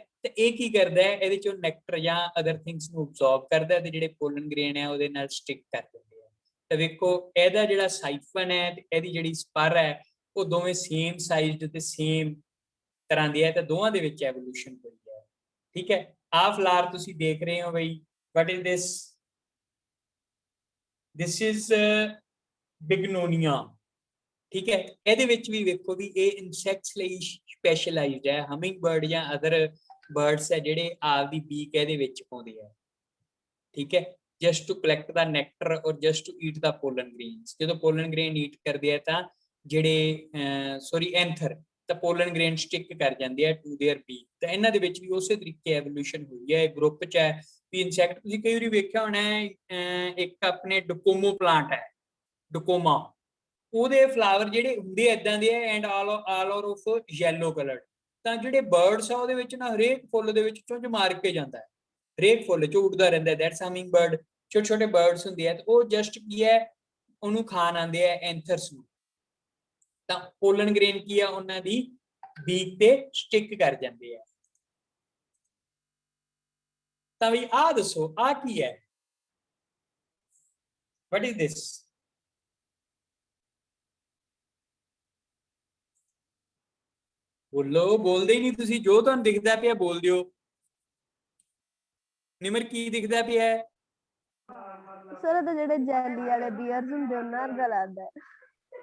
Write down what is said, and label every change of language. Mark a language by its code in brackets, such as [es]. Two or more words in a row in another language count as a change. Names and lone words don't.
[pa] ਤੇ ਇਹ ਕੀ ਕਰਦਾ ਹੈ, ਇਹਦੇ ਚੋਂ ਨੈਕਟਰ ਜਾਂ [en] other things [pa] ਨੂੰ ਅਬਜ਼ੌਰਬ ਕਰਦਾ ਤੇ ਜਿਹੜੇ [en] pollen grain [pa] ਹੈ ਉਹਦੇ ਨਾਲ ਸਟਿਕ ਕਰ ਦਿੰਦੇ ਆ। ਤਾਂ ਵੇਖੋ ਇਹਦਾ ਜਿਹੜਾ ਸਾਈਫਨ ਹੈ ਤੇ ਇਹਦੀ ਜਿਹੜੀ ਸਪਰ ਹੈ ਉਹ ਦੋਵੇਂ [en] same sized [pa] ਤੇ ਸੇਮ ਤਰ੍ਹਾਂ ਦੀ ਹੈ, ਤੇ ਦੋਵਾਂ ਦੇ ਵਿੱਚ ਐਵੋਲੂਸ਼ਨ ਹੋਈ ਹੈ, ਠੀਕ ਹੈ। ਆਹ ਫਲਾਰ ਤੁਸੀਂ ਦੇਖ ਰਹੇ ਹੋ ਬਈ, [en] what is this, this is ਬਿਗਨੋਨੀਆ, [pa] ਠੀਕ ਹੈ। ਇਹਦੇ ਵਿੱਚ ਵੀ ਵੇਖੋ ਵੀ ਇਹ ਇਨਸੈਕਟਸ ਲਈ ਸਪੈਸ਼ਲਾਈਜ਼ਡ ਹੈ। [en] humming bird [pa] ਜਾਂ [en] other birds [pa] ਹੈ ਜਿਹੜੇ ਆਪਦੀ ਬੀਕ ਇਹਦੇ ਵਿੱਚ ਪਾਉਂਦੇ ਆ, ਠੀਕ ਹੈ। [en] just to collect the nectar or just to eat the pollen grains. [pa] ਜਦੋਂ [en] pollen grain eat [pa] ਕਰਦੇ ਆ ਤਾਂ ਜਿਹੜੇ [en] sorry anther [pa] ਤਾਂ [en] pollen grain [pa] ਸਟਿਕ ਕਰ ਜਾਂਦੇ ਆ [en] to their beak। [pa] ਤਾਂ ਇਹਨਾਂ ਦੇ ਵਿੱਚ ਵੀ ਉਸੇ ਤਰੀਕੇ ਐਵੋਲੂਸ਼ਨ ਹੋਈ ਹੈ। ਗਰੁੱਪ ਚ ਹੈ ਵੀ ਇਨਸੈਕਟ ਤੁਸੀਂ ਕਈ ਵਾਰੀ ਵੇਖਿਆ ਹੋਣਾ ਇੱਕ ਆਪਣੇ ਡੋਕੋਮੋ ਪਲਾਂਟ ਹੈ, ਡੋਕੋਮਾ, ਉਹਦੇ ਫਲਾਵਰ ਜਿਹੜੇ ਹੁੰਦੇ ਏਦਾਂ ਦੇ ਆ [en] and all of yellow colored. [pa] ਤਾਂ ਜਿਹੜੇ ਬਰਡਸ ਆ ਉਹਦੇ ਵਿੱਚ ਨਾ ਹਰੇਕ ਫੁੱਲ ਦੇ ਵਿੱਚ ਚੁੰਝ ਮਾਰ ਕੇ ਜਾਂਦਾ ਹੈ, ਹਰੇਕ ਫੁੱਲ ਚ ਉੱਡਦਾ ਰਹਿੰਦਾ। [en] that's humming bird, [pa] ਛੋਟੇ ਛੋਟੇ ਬਰਡਸ ਹੁੰਦੇ ਆ ਤੇ ਉਹ ਜਸਟ ਕੀ ਹੈ ਉਹਨੂੰ ਖਾਣ ਆਉਂਦੇ ਆ ਐਂਥਰਸ ਨੂੰ। ਤਾਂ [en] pollen grain [pa] ਕੀ ਆ ਉਹਨਾਂ ਦੀ ਬੀਕ ਤੇ ਸਟਿਕ ਕਰ ਜਾਂਦੇ ਆ। ਤਾਂ ਵੀ ਆਹ ਦੱਸੋ ਆਹ ਕੀ ਹੈ? [en] what is this? [pa] ਬੋਲੋ, ਬੋਲਦੇ ਹੀ ਨਹੀਂ ਤੁਸੀਂ, ਜੋ ਤੁਹਾਨੂੰ ਦਿਖਦਾ ਪਿਆ ਬੋਲ ਦਿਓ। ਨਿਮਰ ਕੀ ਦਿਖਦਾ ਪਿਆ? ਸਰ ਤੇ ਜਿਹੜੇ ਜੈਲੀ ਵਾਲੇ ਬੀਅਰਸ ਹੁੰਦੇ ਉਹਨਾਂ ਵਰਗਾ ਲੱਗਦਾ ਹੈ।